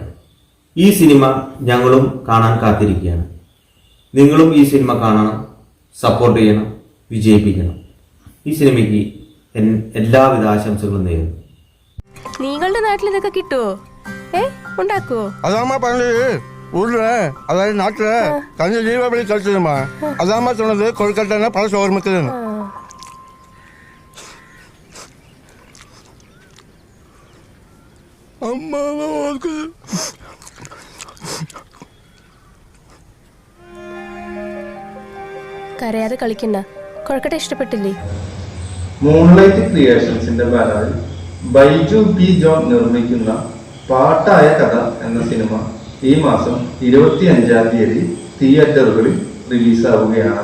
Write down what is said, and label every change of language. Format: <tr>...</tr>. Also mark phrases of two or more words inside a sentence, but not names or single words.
<ml>ഈ സിനിമ ഞങ്ങളും കാണാൻ കാത്തിരിക്കുകയാണ്. നിങ്ങളും ഈ സിനിമ കാണണം, സപ്പോർട്ട് ചെയ്യണം, വിജയിപ്പിക്കണം. ഈ സിനിമയ്ക്ക് എല്ലാവിധ ആശംസകളും നേരുന്നു. നിങ്ങളുടെ നാട്ടിൽ ഇതൊക്കെ കിട്ടുവോ? ഉണ്ടാക്കുവോ?</ml> <ta>அதாம்மா பண்ணு ஊர்ல அதாவது நாட்டுல கொஞ்சம் தீபாவளி கழிச்சிடுமா. அதாம்மா சொன்னது கொழுக்கட்டைன்னா பழச ஓர்மிக்குதுன்னு. அம்மா</ta> <ml>കരയാതെ കളിക്കണ്ട. കൊഴക്കട്ട ഇഷ്ടപ്പെട്ടില്ലേ? മൂൺലൈറ്റ് ക്രിയേഷൻസിന്റെ ബാനറിൽ ബൈജു പി ജോൺ നിർമ്മിക്കുന്ന പാട്ടായ കഥ എന്ന സിനിമ ഈ മാസം 25-ാം തീയതി തിയേറ്ററുകളിൽ റിലീസാവുകയാണ്.</ml>